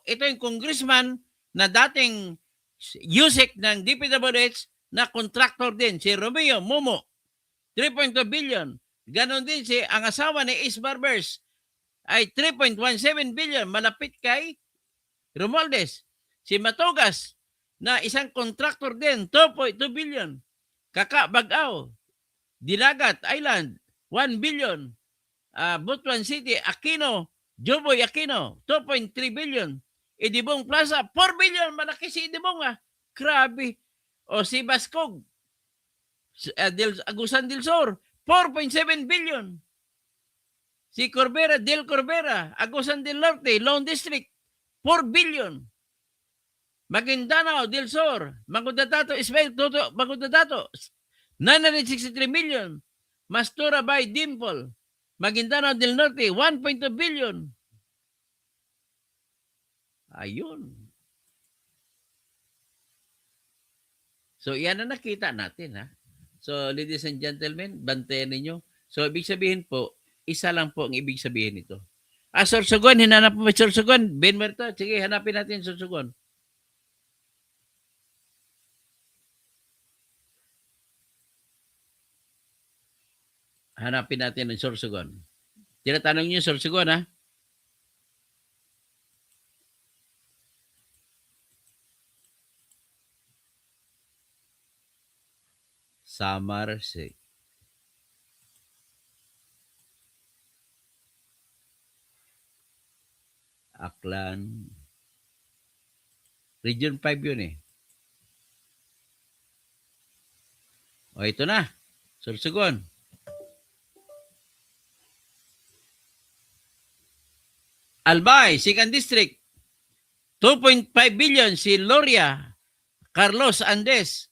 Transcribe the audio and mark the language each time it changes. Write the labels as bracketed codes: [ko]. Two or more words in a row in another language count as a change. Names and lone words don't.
[tl] Ito yung congressman na dating USEC ng DPWH na contractor din, si Romeo Momo. 3.2 billion. Ganon din ang asawa ni Ace Barbers ay 3.17 billion, malapit kay Romualdez. Si Matugas, na isang contractor din, 2.2 billion. Kaka Bagao, Dilagat Island, 1 billion. Butuan City, Aquino, Joboy Aquino, 2.3 billion. Idibong Plaza, 4 billion. Malaki si Idibong Grabe. O si Bascog, Agusan del Sur, 4.7 billion. Si Corbera, Del Corbera, Agusan del Norte, Lone District, 4 billion. Maguindanao del Sur, Magudadato, Ismail Toto, Magudadato, 963 million. Mastura by Dimple, Maguindanao del Norte, 1.2 billion. Ayun. So, yan na nakita natin, So, [en] ladies and gentlemen, [tl] bantayan ninyo. So, ibig sabihin po, isa lang po ang ibig sabihin nito. Sorsogon, hinanap mo Sorsogon. Ben Merta, sige, hanapin natin Sorsogon. Hanapin natin ang Sorsogon. Tinatanong niyo Sorsogon, Samar, Aklan. Region 5 yun O, ito na. Sorsogon. Albay, 2nd District. 2.5 billion si Loria, Carlos Andes.